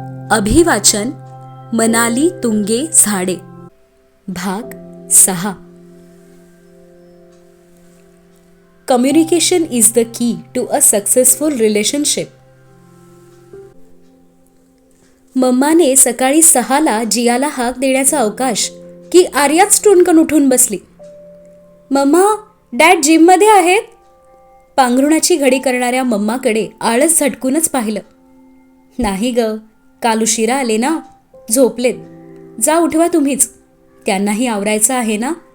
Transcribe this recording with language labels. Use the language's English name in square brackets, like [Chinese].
[Marathi] अभिवाचन मनाली तुंगे झाडे. भाग 6. [English] Communication is the key to a successful relationship. [Marathi] मम्माने सकाळी 6ला जियाला हाक देण्याचा अवकाश की आर्याच टुणकन उठून बसली. मम्मा, डॅड जिममध्ये आहेत. पांघरुणाची घडी करणाऱ्या मम्माकडे आळस झटकूनच पाहिलं. नाही ग, काल उशिरा आले ना, झोपलेत. जा उठवा तुम्हीच, त्यांनाही आवरायचं आहे ना.